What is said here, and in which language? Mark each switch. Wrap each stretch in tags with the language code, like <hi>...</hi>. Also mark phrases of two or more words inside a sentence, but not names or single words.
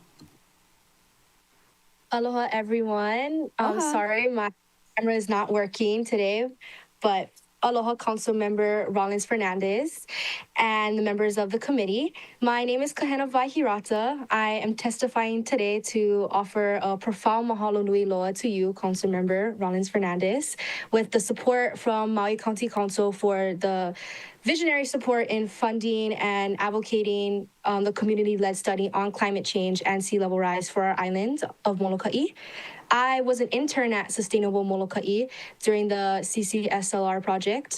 <en>Aloha, everyone. Aloha. Sorry, my camera is not working today, but Aloha Council Member Rollins Fernandez and the members of the committee. My name is Kahenawai Hirata. I am testifying today to offer a profound</en> <haw>mahalo nui loa</haw> <en>to you, Council Member Rollins Fernandez, with the support from Maui County Council for the visionary support in funding and advocating the community-led study on climate change and sea level rise for our island of Molokai. I was an intern at Sustainable Molokai during the CCSLR project.</en>